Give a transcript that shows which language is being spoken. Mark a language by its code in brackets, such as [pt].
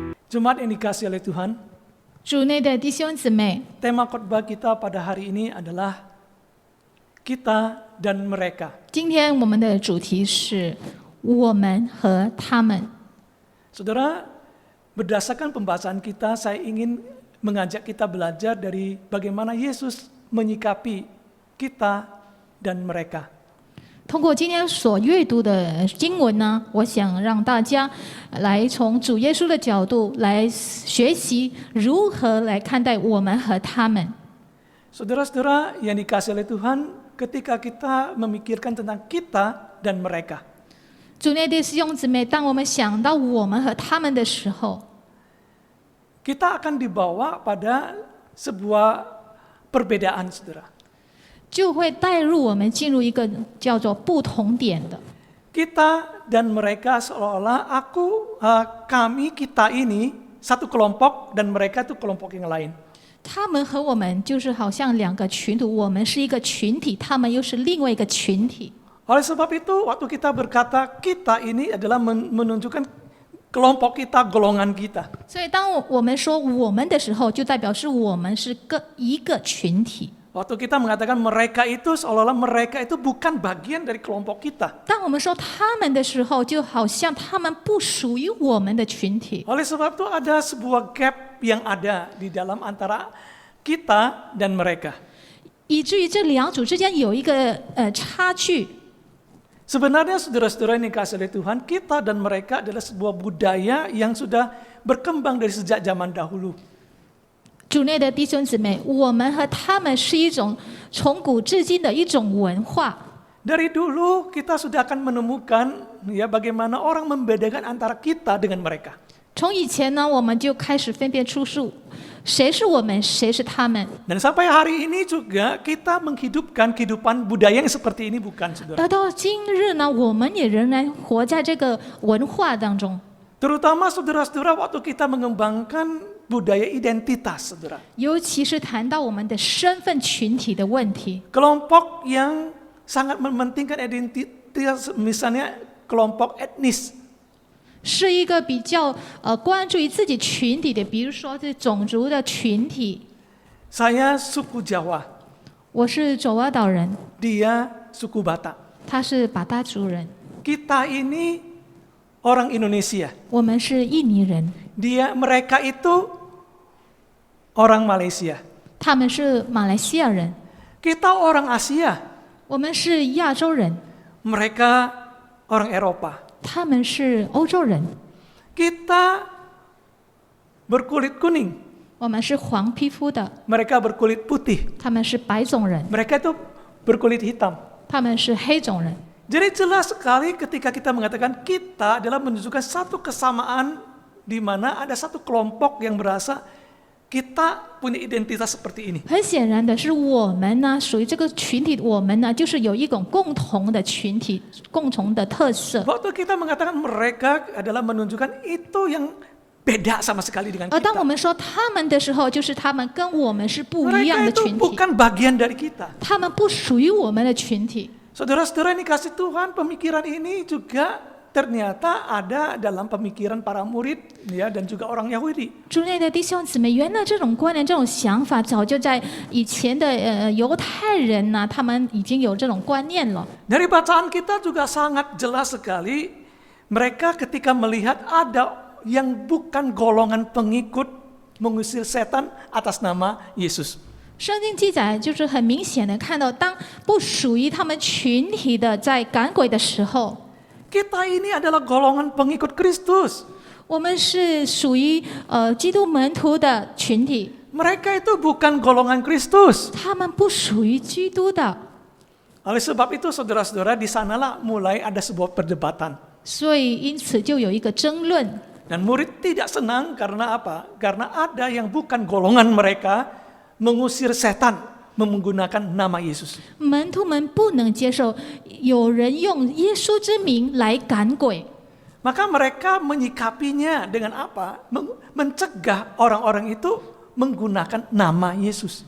[id] Jemaat yang dikasihi oleh Tuhan, [zh] 主内的弟兄姊妹， [id] tema khotbah kita pada hari ini adalah kita dan mereka. [zh] 今天我们的主题是我们和他们。 [id] Saudara, berdasarkan pembacaan kita, saya ingin mengajak kita belajar dari bagaimana Yesus menyikapi kita dan mereka. [zh] 通过今天所阅读的经文呢，我想让大家来从主耶稣的角度来学习如何来看待我们和他们。 [id] Saudara-saudara yang dikasihi oleh Tuhan, ketika kita memikirkan tentang kita dan mereka, [zh] 主内的弟兄姊妹，当我们想到我们和他们的时候， [id] kita akan dibawa pada sebuah perbedaan, saudara. [zh] 就会带入我们进入一个叫做不同点的。 [id] Kita dan mereka seolah-olah kami, kita ini satu kelompok dan mereka itu kelompok yang lain. [zh] 他们和我们就是好像两个群体，我们是一个群体，他们又是另外一个群体。 [id] Oleh sebab itu, waktu kita berkata kita ini adalah menunjukkan kelompok kita, golongan kita. [zh] 所以当我们说我们的时候，就代表是我们是一个群体。 [id] Waktu kita mengatakan mereka itu, seolah-olah mereka itu bukan bagian dari kelompok kita. [zh] 当我们说他们的时候，就好像他们不属于我们的群体。 [id] Oleh sebab itu ada sebuah gap yang ada di dalam antara kita dan mereka. [zh] 以至于这两组之间有一个差距。 [id] Sebenarnya saudara-saudara yang dikasihi oleh Tuhan, kita dan mereka adalah sebuah budaya yang sudah berkembang dari sejak zaman dahulu. [zh] 主内的弟兄姊妹，我们和他们是一种从古至今的一种文化。 [id] Dari dulu kita sudah akan menemukan ya bagaimana orang membedakan antara kita dengan mereka. [zh] 从以前呢，我们就开始分辨出谁是我们，谁是他们。 [id] Dan sampai hari ini juga kita menghidupkan kehidupan budaya yang seperti ini, bukan saudara? [zh] 而到今日呢，我们也仍然活在这个文化当中。 [id] Terutama saudara-saudara waktu kita mengembangkan budaya identitas, saudara. [zh] 尤其是谈到我们的身份群体的问题， [id] Kelompok yang sangat mementingkan identitas, misalnya kelompok etnis. [zh] 是一个比较关注于自己群体的，比如说这种族的群体。 [id] Saya suku Jawa, [zh] 我是爪哇岛人， [id] dia suku Batak. [zh] 他是巴达族人， [id] Kita ini orang Indonesia. [zh] 我们是印尼人， [id] Mereka itu orang Malaysia. [zh] 他们是马来西亚人， [id] Kita orang Asia. [zh] 我们是亚洲人， [id] Mereka orang Eropa. [zh] 他们是欧洲人， [id] Kita berkulit kuning. [zh] 我们是黄皮肤的， [id] Mereka berkulit putih. [zh] 他们是白种人， [id] Mereka itu berkulit hitam. [zh] 他们是黑种人。 [id] Jadi jelas sekali ketika kita mengatakan kita adalah menunjukkan satu kesamaan di mana ada satu kelompok yang berasa kita punya identitas seperti ini. [zh] 很显然的是，我们呢属于这个群体，我们呢就是有一种共同的群体、共同的特色。 [id] Waktu kita mengatakan mereka adalah menunjukkan itu yang beda sama sekali dengan [zh] 而当我 [id] kita. [zh] 们说他们的时候，就是他们跟我们是不一样 [id] Mereka [zh] 的 [id] itu [zh] 群体， [id] bukan bagian dari kita. [zh] 他们不属于我们的群体。 [id] Saudara-saudara yang dikasih Tuhan, pemikiran ini juga ternyata ada dalam pemikiran para murid ya dan juga orang Yahudi. [zh] 主内的弟兄姊妹，原来这种观念、这种想法，早就在以前的犹太人呢，他们已经有这种观念了。 [id] Dari bacaan kita juga sangat jelas sekali mereka ketika melihat ada yang bukan golongan pengikut mengusir setan atas nama Yesus. [zh] 圣经记载就是很明显的看到，当不属于他们群体的在赶鬼的时候， [id] Kita ini adalah golongan pengikut Kristus. [zh] 我们是属于基督门徒的群体， [id] Mereka itu bukan golongan Kristus. [zh] 他们不属于基督的。 [id] Oleh sebab itu saudara-saudara, di sanalah mulai ada sebuah perdebatan. [zh] 所以因此就有一个争论。 [id] Dan murid tidak senang karena apa? Karena ada yang bukan golongan mereka mengusir setan menggunakan nama Yesus. [zh] 门徒们不能接受有人用耶稣之名来赶鬼， [id] Maka mereka menyikapinya dengan apa? Mencegah orang-orang itu menggunakan nama Yesus.